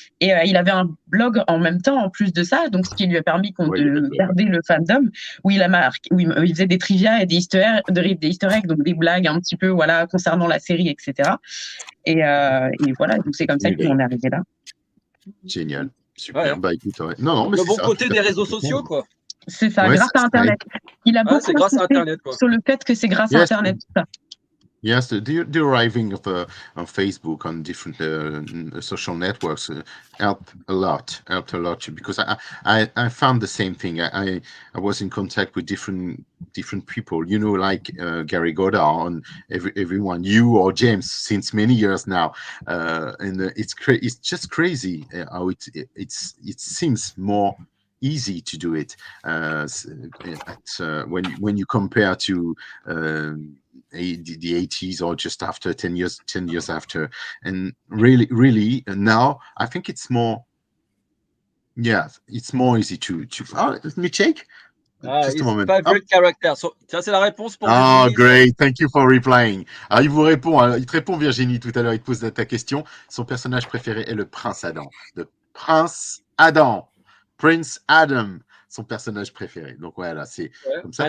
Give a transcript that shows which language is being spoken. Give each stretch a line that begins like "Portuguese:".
French: Et il avait un blog en même temps, en plus de ça, donc ce qui lui a permis de garder le fandom, où il faisait des trivia et des easter eggs, donc des blagues un petit peu, voilà, concernant la série, etc. Et voilà, donc c'est comme ça qu'on est arrivé là. Génial, super. Bah, écoute, non, mais le bon côté des réseaux sociaux, quoi. C'est ça, grâce à Internet. Il a beaucoup grâce à Internet, quoi. sur le fait que c'est grâce à Internet. Ça.
English: Yes, the arriving of on Facebook, on different social networks helped a lot because I found the same thing. I was in contact with different people, like Gary Goddard and everyone, you or James, since many years now, and it's just crazy how it seems more easy to do it when you compare to the 80s or just after 10 years after, and really now I think it's more easy to let me check. Just a moment. Favorite character.
French: Ça, c'est la réponse pour
English: great, thank you for replying.
French: Il te répond Virginie tout à l'heure, il te pose ta question. Son personnage préféré est le prince Adam. Prince Adam, son personnage préféré. Donc voilà, c'est comme ça.